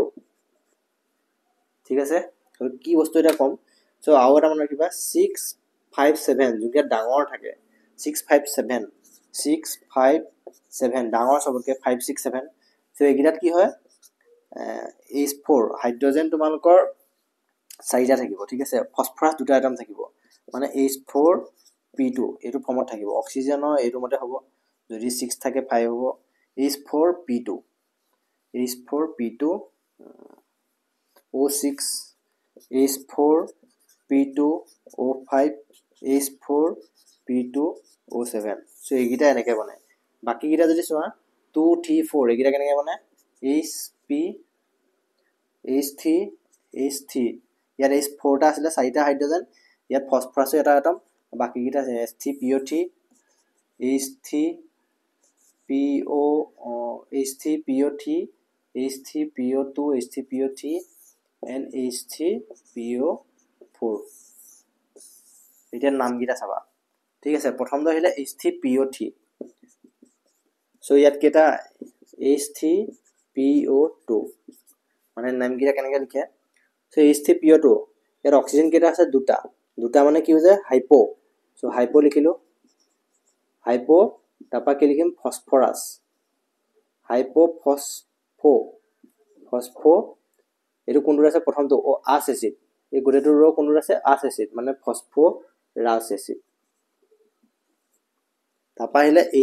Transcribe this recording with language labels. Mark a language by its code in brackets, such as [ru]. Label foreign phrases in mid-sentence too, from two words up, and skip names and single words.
[as] ঠিক আছে তো কি বস্তু এটা কম সো আও এটা মনত ৰাখিবা 6 5 7 যোনকে ডাঙৰ থাকে 6 5 7 6 5 7 ডাঙৰ সবকে 5 6 7 সো এগিটাত কি হয় H4 হাইড্ৰোজেন তোমালোকৰ চাৰিটা থাকিব ঠিক আছে ফসফৰাছ দুটা এটম থাকিব মানে H4 P2 এটো ফৰ্মত থাকিব অক্সিজেনৰ এটো মতে হ'ব যদি 6 থাকে 5 হ'ব H4 P2 H4 P2 O6 H4 P2 O5 H4 P2 O7 সো এইগিটা এনেকৈ বনে বাকি গিটা যদি চোৱা 2 3 4 এইগিটা কেনেকৈ বনে HP H3 H3 ইয়াত H4 টা আছিল চাৰিটা হাইড্ৰোজেন ইয়াত ফসফৰাছ এটা এটম বাকি গিটা H3PO3 H3PO H3PO3 H3PO2 H3PO3 and H3PO4 এটার নাম গিটা চাবা ঠিক আছে প্ৰথমটো আহিলে H3PO3 সো ইয়াত কেটা H3PO2 মানে নাম গিটা কেনেকৈ লিখে সো H3PO2 ইয়াত অক্সিজেন কেটা আছে দুটা দুটা মানে কি হৈছে হাইপো সো হাইপো লিখিলো হাইপো তাপা কি লিখিম ফসফৰাছ হাইপো ফসফো এটো কোনটো আছে প্ৰথমটো ও আছ এচিড এই গোটেটো ৰ কোনটো আছে আছ এচিড মানে ফসফৰাছ এচিড তাপা আহিলে